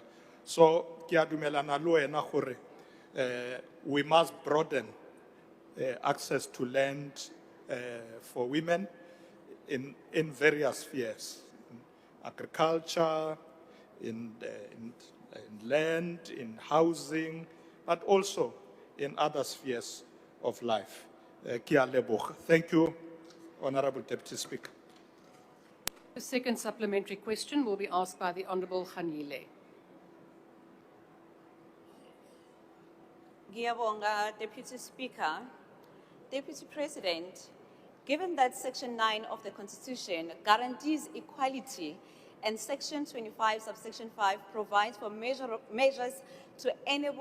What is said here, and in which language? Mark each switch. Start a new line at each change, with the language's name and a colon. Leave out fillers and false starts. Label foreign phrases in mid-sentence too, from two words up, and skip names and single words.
English: So, we must broaden access to land for women in various spheres, in agriculture, in land, in housing, but also in other spheres of life.
Tswana: Ke a leboga.
English: Thank you, Honorable Deputy Speaker. The second supplementary question will be asked by the Honourable Khanile.
Zulu: Ngiyabonga,
English: Deputy Speaker. Deputy President, given that Section 9 of the Constitution guarantees equality and Section 25, subsection 5 provides for measures to enable